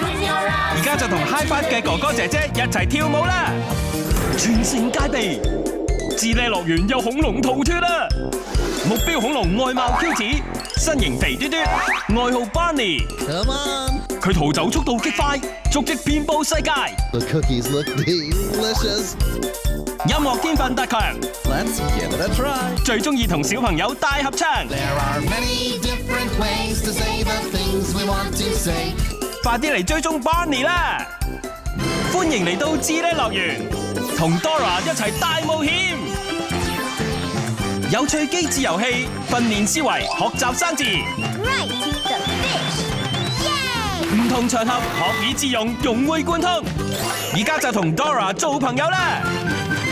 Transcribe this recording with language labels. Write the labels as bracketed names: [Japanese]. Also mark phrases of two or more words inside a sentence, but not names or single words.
[Cantonese] 而家就同 High Five 嘅哥哥姐姐一齊跳舞啦！全城戒備，智叻樂園有恐龍逃脫啦！目標恐龍外貌驕子，身形肥嘟嘟，外號 Barney。佢逃走速度極快，足跡遍佈世界。 [English] The cookies look delicious. [Cantonese] 音樂天分特強， [English] Let's give it a try. [Cantonese] 最中意同小朋友大合唱。 [English] There are many different ways to say the things we want to say. [Cantonese] 快啲嚟追蹤 Barney 啦！歡迎嚟到智叻樂園，同 Dora 一齊大冒險。有趣機智遊戲，訓練思維，學習生字。 [English] Right the fish，耶！ [Cantonese] 唔同場合學以致用，融會貫通。而家就同 Dora 做朋友啦！